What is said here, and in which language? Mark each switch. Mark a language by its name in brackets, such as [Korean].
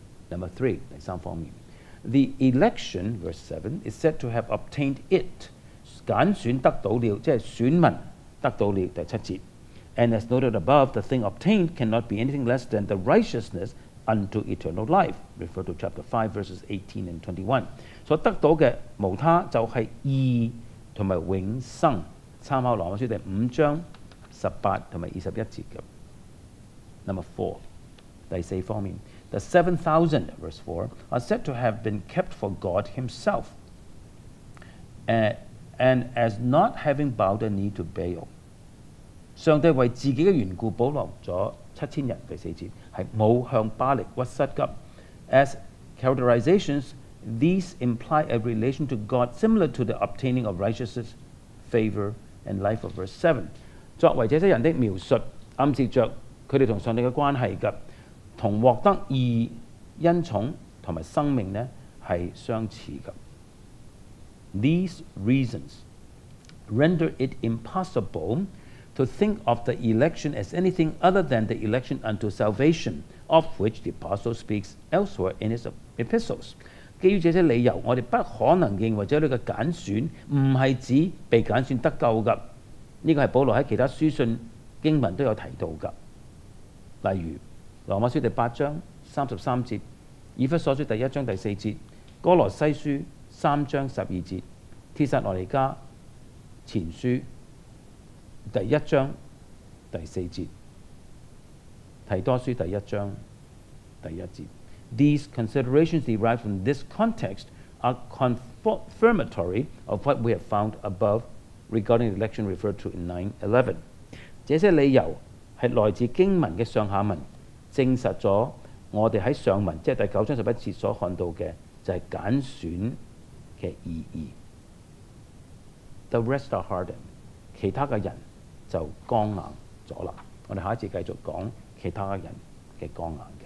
[English] Number 3， [Cantonese] 第3方面 [English] ，The election verse 7 is said to have obtained it， [Cantonese] 揀選得到了，即係選民得到了。第7節。 [English] And as noted above, the thing obtained cannot be anything less than the righteousness unto eternal life. Refer to chapter 5, verses 18 and 21. [Cantonese] 所得到嘅無他就係義同埋永生。參考羅馬書第5章18同埋21節嘅。 [English] Number 4， [Cantonese] 第4方面 [English] ，The 7,000 verse 4 are said to have been kept for God Himself, and as not having bowed a knee to Baal。 [Cantonese] 上帝為自己嘅緣故保留咗7000人，第4節係冇向巴力屈膝嘅。 [English] As characterizations, these imply a relation to God similar to the obtaining of righteousness, favor, and life of verse 7。 [Cantonese] 作為這些人的描述，暗示着佢哋同上帝嘅關係嘅，同獲得義、恩寵同埋生命呢係相似嘅。 [English] These reasons render it impossible to think of the election as anything other than the election unto salvation, of which the Apostle speaks elsewhere in his epistles。 [Cantonese] 基於這些理由，我哋不可能認為這裏嘅揀選唔係指被揀選得救㗎。呢個係保羅喺其他書信經文都有提到㗎。例如羅馬書第8章33節、以弗所書第1章第4節、哥羅西書3章12節、帖撒羅尼迦前書第1章第4節、提多書第1章第1節。 [English] These considerations derived from this context are confirmatory of what we have found above regarding the election referred to in 9:11。 [Cantonese] 這些理由係來自經文嘅上下文，證實咗我哋喺上文即係第9章11節所看到嘅就係揀選嘅意義。 [English] The rest are hardened， [Cantonese] 其他嘅人就剛硬咗啦。我哋下一節繼續講其他嘅人嘅剛硬。